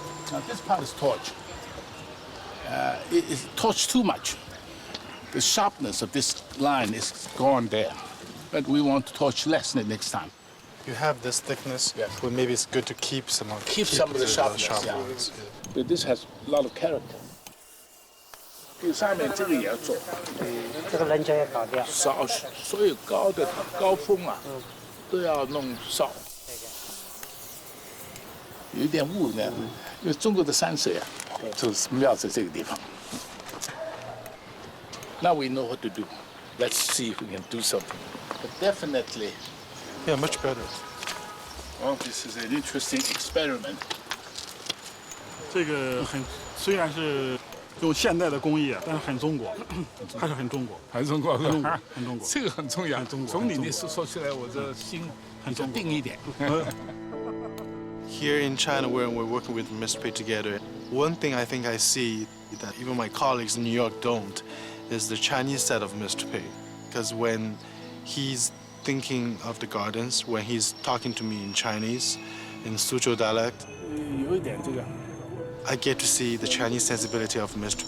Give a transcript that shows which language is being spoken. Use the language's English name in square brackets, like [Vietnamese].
[English] Now this part is torch. It is torched too much. The sharpness of this line is gone there, but we want to torch less the next time. You have this thickness, but maybe it's good to keep some of the sharpness. Ones. But this has a lot of character. [Chinese] 上面这个也要做，这个棱角也搞掉。烧，所有高的高峰啊，都要弄烧。有一点雾呢，因为中国的山水啊，就是庙在这个地方。 [English] Now we know what to do. Let's see if we can do something. But definitely. Yeah, much better. Well, this is an interesting experiment. [Chinese] 这个虽然是用现代的工艺，但是很中国，还是很中国，很中国，很中国。这个很重要，从你的说出来，我这心很定一点。 [English] Here in China, when we're working with Mr. Pei together, one thing I think I see that even my colleagues in New York don't is the Chinese side of Mr. Pei. Because when he's thinking of the gardens, when he's talking to me in Chinese, in Suzhou dialect, I get to see the Chinese sensibility of Mr.